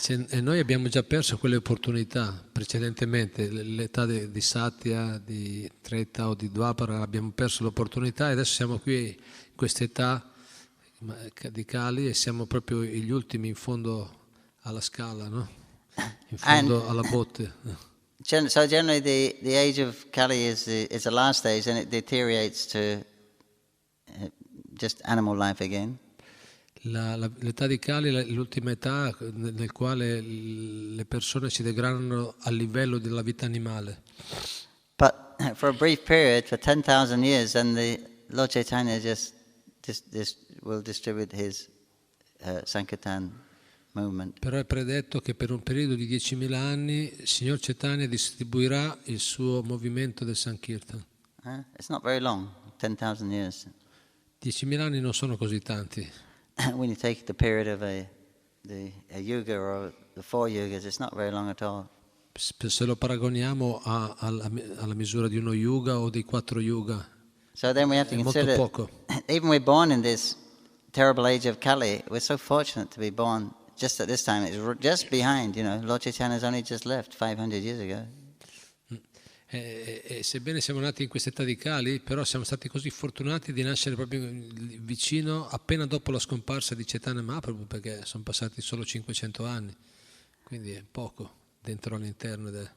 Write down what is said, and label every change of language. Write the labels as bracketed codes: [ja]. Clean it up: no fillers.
[it] E noi abbiamo già perso quelle opportunità precedentemente, l'età di Satya, di Treta o di Dwapara, abbiamo perso l'opportunità e adesso siamo qui in questa età di Kali e siamo proprio gli ultimi in fondo alla scala, no? In fondo alla botte. [en] So generally the age of Kali is the last age, and it deteriorates to just animal life again. [it] L'età di Kali è l'ultima età nel quale le persone si degradano al livello della vita animale. [en] But for a brief period, for 10,000 years, then the Lord Chaitanya just will distribute his Sankirtan movement. [it] Però è predetto che per un periodo di 10.000 anni il Signor Chaitanya distribuirà il suo movimento del Sankirtan. [en] It's not very long, 10,000 years. [it] 10.000 anni non sono così tanti. [en] When you take the period of a yuga or the 4 yugas, it's not very long at all. [it] Se lo paragoniamo alla misura di uno yuga o dei 4 yuga, [en] so then we have to consider, [it] poco. [en] Even we're born in this terrible age of Kali, we're so fortunate to be born just at this time. It's just behind, Lord Chaitanya's only just left 500 years ago. [it] E sebbene siamo nati in questa età di Kali, però siamo stati così fortunati di nascere proprio vicino, appena dopo la scomparsa di Chaitanya Mahaprabhu, perché sono passati solo 500 anni, quindi è poco dentro all'interno.